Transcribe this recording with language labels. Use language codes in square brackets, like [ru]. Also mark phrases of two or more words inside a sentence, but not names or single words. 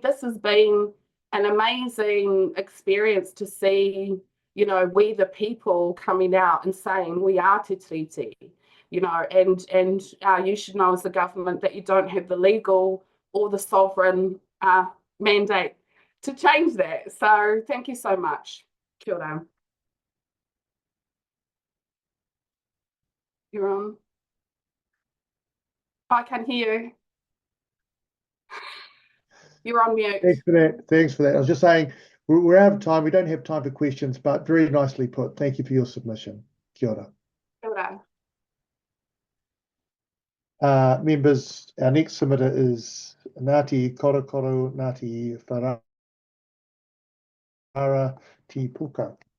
[en] This has been an amazing experience to see, we the people coming out and saying we are Te Tiriti, and you should know as the government that you don't have the legal or the sovereign mandate to change that. So thank you so much. [mi] Kia ora. [en] You're on. I can hear you. You're on mute. Thanks for that. Thanks for that. I was just saying we're out of time. We don't have time for questions, but very nicely put. Thank you for your submission. [mi] Kia ora. Kia ora. [en] Members, our next submitter is Nati Cororo, Nati Tipuka.